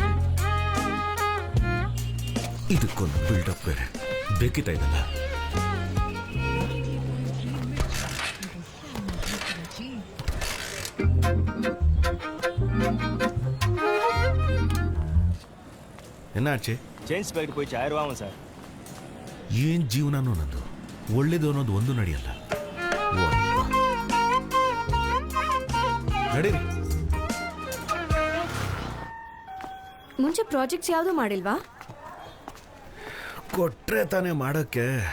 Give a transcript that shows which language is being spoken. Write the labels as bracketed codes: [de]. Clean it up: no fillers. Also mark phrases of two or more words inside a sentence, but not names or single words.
[kn] ಇದಕ್ಕೊಂದು ಬಿಲ್ಡಪ್ ಬೇರೆ ಬೇಕಿತ್ತ ಇದಲ್ಲ. [ta] ಎನ್ನಾಚೆ [en] change packet [ta] போய் 1000 ஆகும் சார். [kn] ಏನ್ ಜೀವನನೋ ನಂದು, ಒಳ್ಳೇದು ಅನ್ನೋದು ಒಂದು ನಡೆಯಲ್ಲ. ನಡೀರಿ. ಮುಂಚೆ ಪ್ರಾಜೆಕ್ಟ್ಸ್ ಯಾವುದು ಮಾಡಿಲ್ವಾ? ಕೊಟ್ರೆ ತಾನೇ ಮಾಡಕ್ಕೆ.